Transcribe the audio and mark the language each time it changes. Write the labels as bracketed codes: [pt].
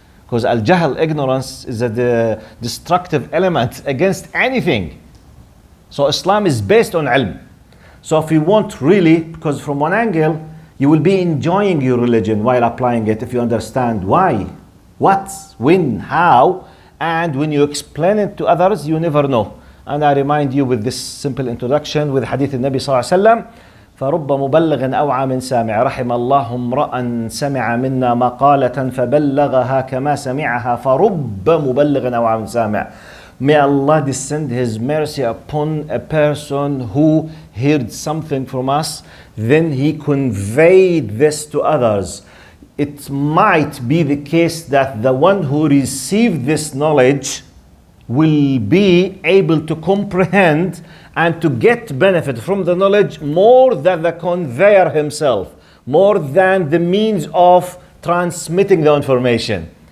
[en] Because al-jahl, ignorance, is a destructive element against anything. So Islam is based on ilm. So if you want really, because from one angle, you will be enjoying your religion while applying it if you understand why, what, when, how, and when you explain it to others, you never know. And I remind you with this simple introduction with hadith al-Nabi sallallahu alaihi wasallam, [ar] فرب مبلغ أوعى من سامع رحم الله امرأ سمع منا مقالة فبلغها كما سمعها فرب مبلغ أوعى من سامع. [en] May Allah descend His mercy upon a person who heard something from us, then he conveyed this to others. It might be the case that the one who received this knowledge will be able to comprehend and to get benefit from the knowledge more than the conveyor himself, more than the means of transmitting the information.